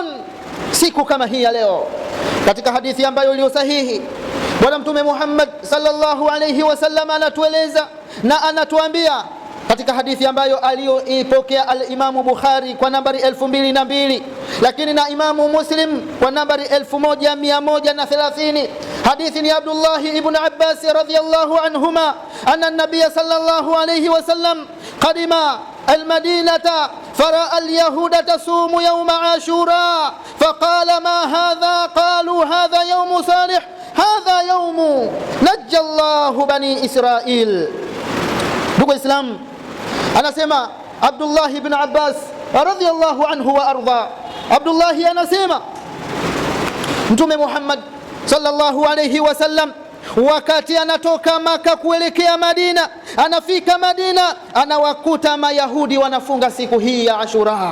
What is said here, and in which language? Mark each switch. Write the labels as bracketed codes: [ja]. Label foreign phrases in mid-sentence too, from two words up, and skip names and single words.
[sw] Siku kama hii ya leo, katika hadithi ambayo iliyo sahihi, Bwana Mtume Muhammad [ar] صلى الله عليه وسلم [sw] anatueleza na anatuambia katika hadithi ambayo aliyoipokea al-Imamu Bukhari kwa nambari 2002, lakini na Imamu Muslim kwa nambari 1130. hadithi ni [ar] عبد الله بن عباس رضي الله عنهما أن النبي صلى الله عليه وسلم قدم المدينة فرأى اليهود تصوم يوم عاشوراء فقال ما هذا، قالوا هذا يوم صالح، هذا يوم نجى الله بني إسرائيل. [sw] Ndugu Islam, anasema Abdullah ibn Abbas [ar] رضي الله عنه وأرضى, [sw] Abdullah anasema Mtume Muhammad [ar] صلى الله عليه وسلم [sw] wakati anatoka Maka kuelekea Madina, anafika Madina, anawakuta Mayahudi wanafunga siku hii ya Ashura.